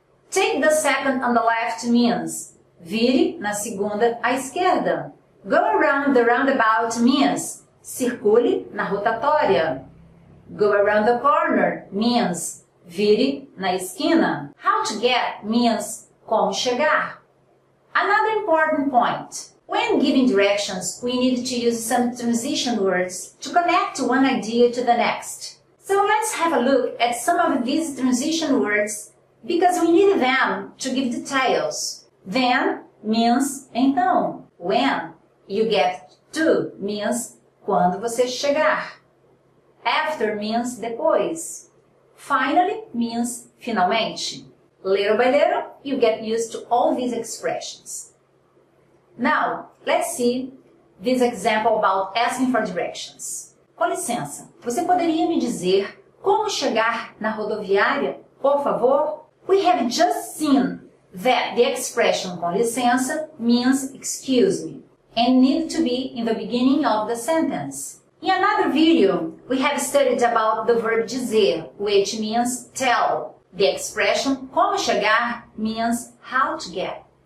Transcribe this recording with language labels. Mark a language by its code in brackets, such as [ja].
[en] Take the second on the left means [pt] vire na segunda à esquerda. [en] Go around the roundabout means [pt] circule na rotatória. [en] Go around the corner means [pt] vire na esquina. [en] How to get means [pt] como chegar. [en] Another important point. When giving directions, we need to use some transition words to connect one idea to the next. So let's have a look at some of these transition words because we need them to give details. Then means então. When you get to means [pt] quando você chegar. [en] After means depois. Finally means finalmente. Little by little, you get used to all these expressions. Now, let's see this example about asking for directions. [pt] Com licença, você poderia me dizer como chegar na rodoviária, por favor? [en] We have just seen that the expression com licença means excuse me and need to be in the beginning of the sentence. In another video, we have studied about the verb dizer, which means tell. The expression como chegar means how to get.